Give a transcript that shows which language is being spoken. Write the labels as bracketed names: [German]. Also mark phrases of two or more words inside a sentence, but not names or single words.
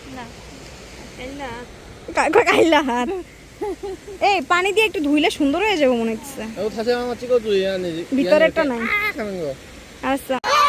[Bangla] কাইলা হাত। এই পানি দিয়ে একটু ধুইলে সুন্দর হয়ে যাবে মনে হচ্ছে। [Korean] 사진 하나 찍어줘 이한이. [Bangla] ভিতরেরটা নাই। [Korean] 하는 거. [Bangla] আচ্ছা